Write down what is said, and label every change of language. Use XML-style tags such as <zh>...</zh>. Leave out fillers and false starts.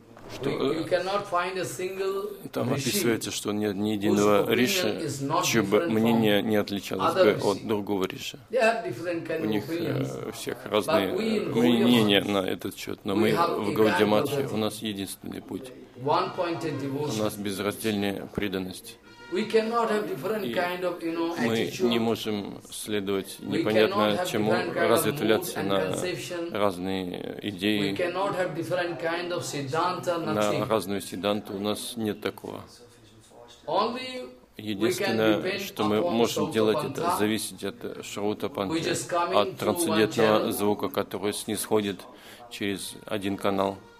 <ru>Что, там описывается, что нет ни единого риши, чье бы мнение не отличалось бы от другого риши. У них всех разные мнения на этот счет. Но мы в Гаудия Матхе, у нас единственный путь. У нас безраздельная преданность.</ru> <en>We cannot have different kind of, you know, attitude.</en> <ru>Мы не можем следовать непонятно чему, разветвляться на разные идеи.</ru> <en>We cannot have different kind of siddhanta, nothing.</en> <ru>На разную сиддханту у нас нет такого.</ru> <en>Only</en> <ru>единственное, что мы можем делать, это зависеть от Шраута Панты, от трансцендентного звука, который снисходит через один канал.</ru>